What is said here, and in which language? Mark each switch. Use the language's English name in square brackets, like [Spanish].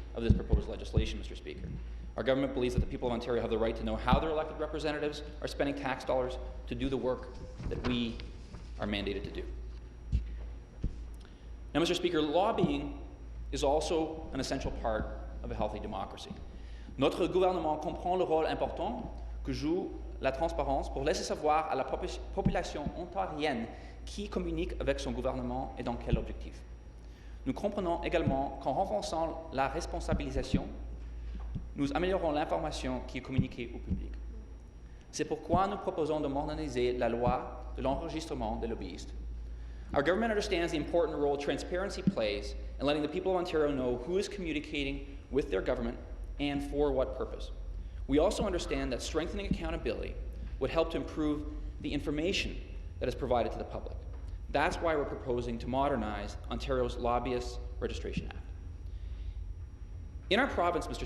[English] of this proposed legislation, Mr. Speaker. Our government believes that the people of Ontario have the right to know how their elected representatives are spending tax dollars to do the work that we are mandated to do. Now, Mr. Speaker, lobbying is also an essential part of a healthy democracy. [French] Notre gouvernement comprend le rôle important que joue la transparence pour laisser savoir à la population ontarienne qui communique avec son gouvernement et dans quel objectif. Nous comprenons également qu'en renforçant la responsabilisation, nous améliorons l'information qui est communiquée au public. C'est pourquoi nous proposons de moderniser la loi de l'enregistrement des lobbyistes. [English] Our government understands the important role transparency plays in letting the people of Ontario know who is communicating with their government and for what purpose. We also understand that strengthening accountability would help to improve the information that is provided to the public. That's why we're proposing to modernize Ontario's Lobbyist Registration Act. In our province, Mr.